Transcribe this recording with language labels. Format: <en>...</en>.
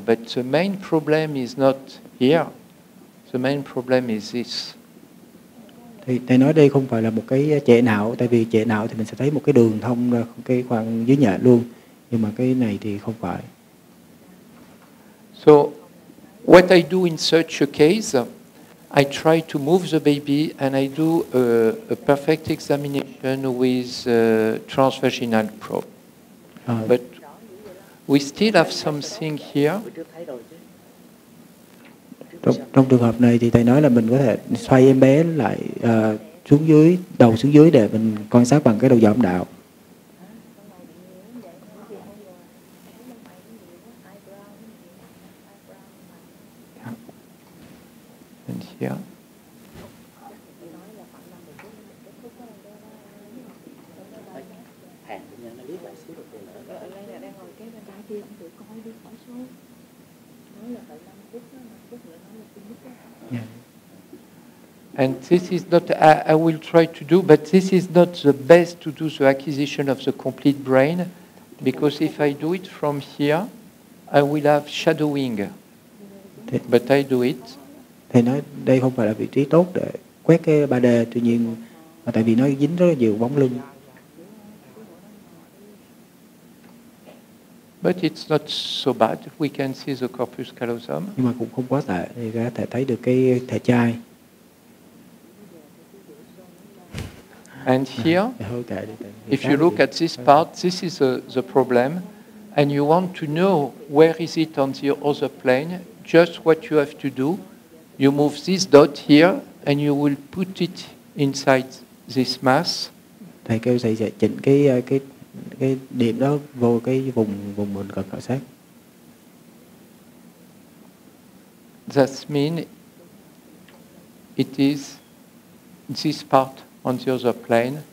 <en>But the main problem is not here. The main problem is this.</en> <vi>Thì thầy nói đây không phải là một cái trệ não, tại vì trệ não thì mình sẽ thấy một cái đường thông ra cái khoang dưới nhện luôn, nhưng mà cái này thì không phải.</vi> <en>So what I do in such a case, I try to move the baby and I do a perfect examination with transvaginal probe. But we still have something here.</en> <vi>Trong trường hợp này thì thầy nói là mình có thể xoay em bé lại xuống dưới, đầu xuống dưới để mình quan sát bằng cái đầu dò âm đạo.</vi> <en>And here. And this is not, I will try to do, but this is not the best to do the acquisition of the complete brain, because if I do it from here, I will have shadowing. But I do it.</en> <vi>Thầy nói đây không phải là vị trí tốt để quét cái 3D, tuy nhiên tại vì nó dính rất là nhiều bóng lưng.</vi> <en>But it's not so bad. We can see the corpus callosum.</en> <vi>Nhưng mà cũng không quá tệ, thì có thể thấy được cái thể chai.</vi> <en>And here, if you look at this part, this is the problem, and you want to know where is it on the other plane. Just what you have to do, you move this dot here, and you will put it inside this mass.</en> <vi>Thầy kêu thầy sẽ chỉnh cái điểm đó vô cái vùng mình cần khảo sát.</vi> <en>That means it is this part on the other plane.</en>